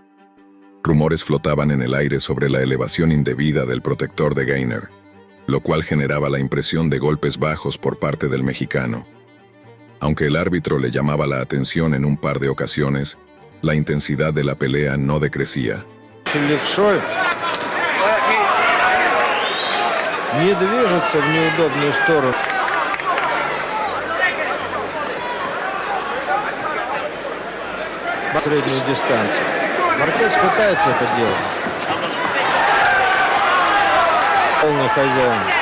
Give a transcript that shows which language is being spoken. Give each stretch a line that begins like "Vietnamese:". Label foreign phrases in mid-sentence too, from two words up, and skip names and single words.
Spanish: Rumores flotaban en el aire sobre la elevación indebida del protector de Gainer, lo cual generaba la impresión de golpes bajos por parte del mexicano. Aunque el árbitro le llamaba la atención en un par de ocasiones, la intensidad de la pelea no decrecía.
Russian: Не движется в неудобную сторону. Среднюю дистанцию. Мárquez пытается это делать. Полный хозяин.